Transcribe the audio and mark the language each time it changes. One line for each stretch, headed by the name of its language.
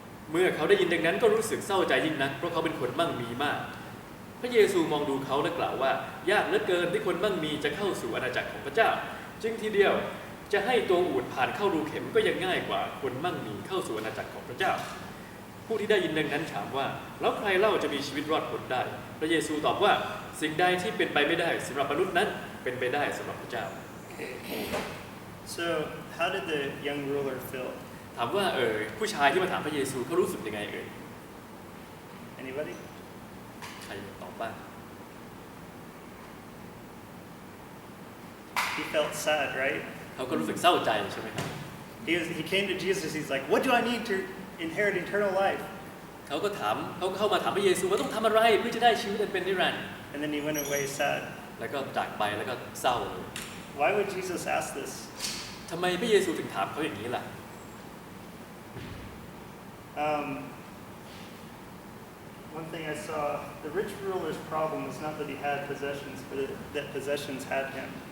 Thai: เมื่อเขาได้ยินดังนั้นก็รู้สึกเศร้าใจยิ่งนักเพราะเขาเป็นคนมั่งมีมากพระเยซูมองดูเขาและกล่าวว่ายากเหลือเกินที่คนมั่งมีจะเข้าสู่อาณาจักรของพระเจ้าจึงทีเดียวจะให้ตัวอูฐผ่านเข้ารูเข็มก็ยังง่ายกว่าคนมั่งมีเข้าสู่อาณาจักรของพระเจ้าผู้ที่ได้ยินดังนั้นถามว่าแล้วใครเล่าจะมีชีวิตรอดพ้นได้พระเยซูตอบว่าสิ่งใดที่เป็นไปไม่ได้สำหรับมนุษย์นั้นเป็นไปได้สำหรับพระเจ้า
English: So how did the young ruler feel?
Thai: ถามว่าผู้ชายที่มาถามพระเยซูเขารู้สึกยังไง
English: Anybody?
Thai: ใครตอบบ้าง
English: He felt sad, right?
Thai: เขาก็รู้สึกเศร้าใจใช่ไหมครับ
English: He came to Jesus. He's like, "What do I need to inherit eternal life?"
Thai: เขาเข้ามาถามพระเยซูว่าต้องทำอะไรเพื่อจะได้ชีวิตเป็นนิรันดร์
English: And then he went away sad.
Thai: แล้วก็จากไปแล้วก็เศร้า
English: Why would Jesus ask this?
Thai: ทำไมพระเยซูถึงถามเขาอย่างนี้ล่ะ
English: One thing I saw, the rich ruler's problem was not that he had possessions, but that possessions had him.